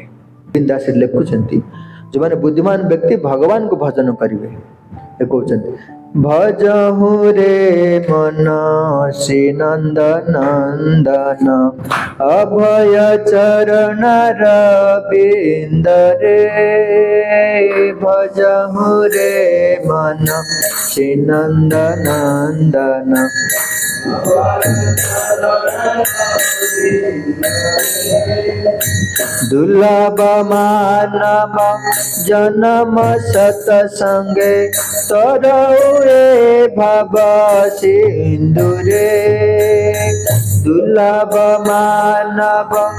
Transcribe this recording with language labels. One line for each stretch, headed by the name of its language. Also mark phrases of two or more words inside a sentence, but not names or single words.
Odia: ଦାସ ଲେଖୁଛନ୍ତି, ଯେଉଁମାନେ ବୁଦ୍ଧିମାନ ବ୍ୟକ୍ତି ଭଗବାନଙ୍କୁ ଭଜନ କରିବେ, ଏ କହୁଛନ୍ତି, ଭଜହୁ ରେ ମନ ଶ୍ରୀ ନନ୍ଦ ନନ୍ଦନ, ଅଭୟ ଚରଣର ବିନ୍ଦରେ, ଭଜହୁ ରେ ମନ ଶ୍ରୀ ନନ୍ଦ ନନ୍ଦନ। ଦୁର୍ଲଭ ମାନବ ଜନ୍ମ ସତସଙ୍ଗେ, ତରଅଏ ଭବ ସିନ୍ଧୁରେ, ଦୁର୍ଲଭ ମାନବ